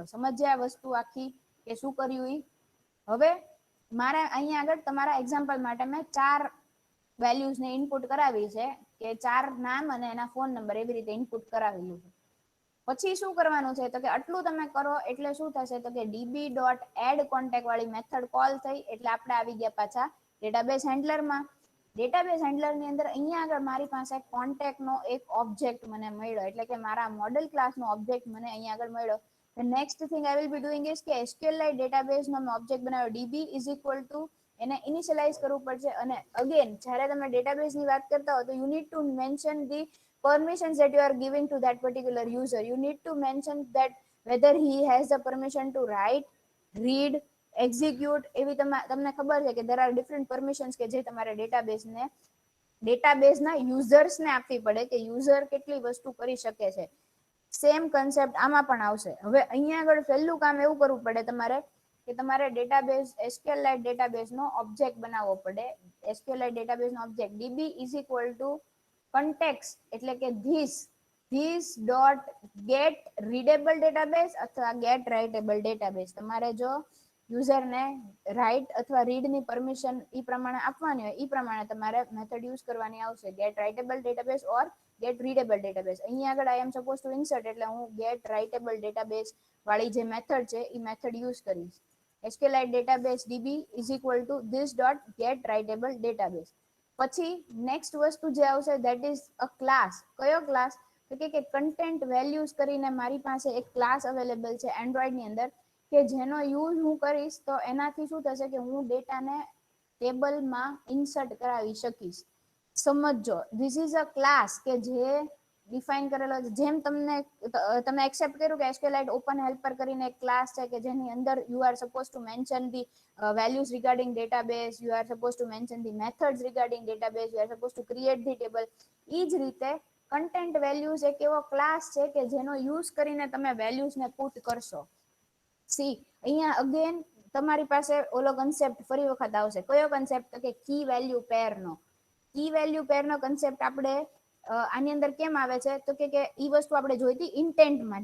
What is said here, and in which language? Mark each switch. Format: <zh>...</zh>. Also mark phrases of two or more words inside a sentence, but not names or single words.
<gu>સમજ્યા આ વસ્તુ આખી કે શું કર્યું ઈ? હવે મારે અહીંયા આગળ તમારા</gu> <en>example માટે</en> <gu>મેં 4 વેલ્યુઝ ને ઇનપુટ કરાવી છે કે 4 નામ અને એના ફોન નંબર એવી રીતે ઇનપુટ કરાવેલું છે. પછી શું કરવાનું છે તો કે આટલું તમે કરો એટલે શું થશે તો કે db.add_contact વાળી મેથડ કોલ થઈ એટલે આપણે આવી ગયા પાછા ડેટાબેઝ હેન્ડલરમાં. ડેટાબેઝ હેન્ડલર ની અંદર અહીંયા આગળ મારી પાસે કોન્ટેક્ટ નો એક ઓબ્જેક્ટ મને મળ્યો, એટલે કે મારા</gu> <en>model class</en> <gu>નો ઓબ્જેક્ટ મને અહીંયા આગળ મળ્યો.</gu> <en>The next thing I will be doing is કે SQLite database</en> <gu>નો ઓબ્જેક્ટ બનાવ્યો</gu> <en>db is equal to</en> <gu>એને ઇનિશિયલાઇઝ કરવું પડશે. અને અગેન જ્યારે તમે ડેટાબેઝ ની વાત કરતા હો તો</gu> <en>you need to mention the permissions that you are giving to that particular user. You need to mention that whether he has the permission to write, read, execute.</en> <gu>એવી તમને ખબર છે કે</gu> <en>there are different permissions</en> <gu>કે જે તમારે ડેટાબેઝના યુઝર્સને આપવી પડે કે યુઝર કેટલી વસ્તુ કરી શકે છે. સેમ કન્સેપ્ટ આમાં પણ આવશે. હવે અહીંયા આગળ પહેલું કામ એવું કરવું પડે તમારે કે તમારે ડેટાબેઝ SQLite database નો ઓબ્જેક્ટ બનાવવો પડે.</gu> <en>SQLite database</en> <gu>નો ઓબ્જેક્ટ</gu> <en>db is equal to context</en> <gu>એટલે કે</gu> <en>this dot get readable database અથવા get writable database.</en> <gu>તમારે જો યુઝરને રાઇટ અથવા રીડ ની પરમિશન ઈ પ્રમાણે આપવાની હોય ઈ પ્રમાણે તમારે મેથડ યુઝ કરવાની આવશે.</gu> <en>get writable database or get readable database.</en> <gu>અહીંયા આગળ</gu> <en>I am supposed to insert</en> <gu>એટલે હું</gu> <en>get writable database</en> <gu>વાળી જે મેથડ છે ઈ મેથડ યુઝ કરીશ.</gu> <en>SQLite database db is equal to this dot get writable database.</en> <gu>પછી નેક્સ્ટ વસ્તુ જે આવશે</gu> <en>that is a class.</en> <gu>કયો ક્લાસ તો કે કન્ટેન્ટ વેલ્યુઝ કરીને મારી પાસે એક ક્લાસ અવેલેબલ છે એન્ડ્રોઈડ ની અંદર કે જેનો યુઝ હું કરીશ તો એનાથી શું થશે કે હું ડેટાને ટેબલમાં ઇન્સર્ટ કરાવી શકીશ. સમજો</gu> <en>this is a class</en> <gu>કે જે ડિફાઇન કરેલો છે. જેમ તમે એક્સેપ્ટ કર્યું કે SQLite ઓપન હેલ્પર કરીને એક ક્લાસ છે કે જેની અંદર</gu> <en>you are supposed to mention the values regarding database, you are supposed to mention the methods regarding database, you are supposed to create the table.</en> <gu>ઈ જ રીતે કન્ટેન્ટ વેલ્યુઝ એક એવો ક્લાસ છે કે જેનો યુઝ કરીને તમે વેલ્યુઝને પુટ કરશો. સી અહીંયા અગેન તમારી પાસે ઓલો કન્સેપ્ટ ફરી વખત આવશે. કયો કન્સેપ્ટ તો કે</gu> <en>key value pair</en> <gu>નો.</gu> <en>key value pair</en> <gu>નો કન્સેપ્ટ આપણે આની અંદર કેમ આવે છે તો કે ઈ વસ્તુ આપણે જોઈ હતી ઇન્ટેન્ટમાં.</gu>